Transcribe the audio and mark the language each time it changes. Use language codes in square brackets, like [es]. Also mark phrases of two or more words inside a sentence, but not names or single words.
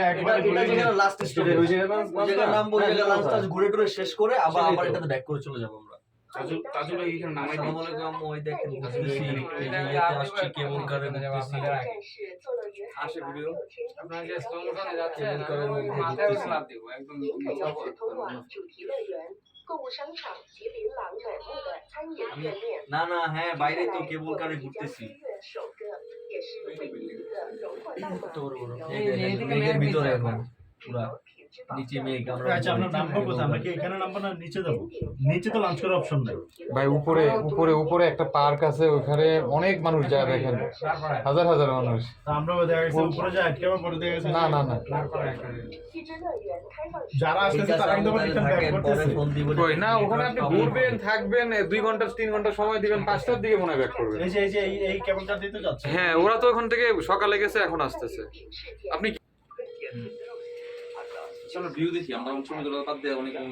[bn] এটা যেখানে [en] last station [bn] ওই জায়গায় নামবো, ওই জায়গায় লাঞ্চ টাঞ্চ ঘুরে টুরে শেষ করে আবার এটাতে ব্যাক করে চলে যাবো আমরা। তাজুল এখানে নামাই দিই। [ar] السلام عليكم [bn] আম্মু, ওই দেখেন ঘুরতেছি, এই যে ইয়েতে আসছি কেবল কারে ঘুরতেছি। আসে ভিডিও আপনারা যে [en] slow motion [bn] যাচ্ছেন কেবল কারের মধ্যে মাথায় ঘুরতেছি। স্ল্যাপ দিব একদম [zh] 可以直通往主题乐园、购物商场及琳琅满目的餐饮店面。 [bn] না না হ্যাঁ বাইরে তো কেবল কারে ঘুরতেছি। [zh] 首个也是唯一一个荣获大马 [bn] এই দেখেন, মেঘের ভিতরে এখন পুরা নিচে মেঘ। আমরা আচ্ছা আমরা নামবো কোথায়? আমরা কি এখানে নামবো না নিচে যাবো? নিচে তো লাঞ্চ করার অপশন নাই। ভাই উপরে উপরে উপরে একটা পার্ক আছে, ওখানে অনেক মানুষ যায়, দেখেন হাজার হাজার মানুষ। তা আমরা দেখা গেছে উপরে যাই আটকে আবার পরে দেখা গেছে না না না, [zh] 一只乐园开放时 [bn] যারা আসছে তারা কিন্তু আবার [en] return back [bn] পরে করতেছে। ফোন দিব। কই না, ওখানে আপনি ঘুরবেন থাকবেন 2 ঘন্টা 3 ঘন্টা সময় দিবেন, 5টার দিকে মনে হয় ব্যাক করবেন। এই কেবল কার দিতে যাচ্ছে। হ্যাঁ, ওরা তো ওখান থেকে সকালে গেছে, এখন আসতেছে। আপনি চলো ভিউ দেখি আমরা সমুদ্র বাদ দিয়ে অনেক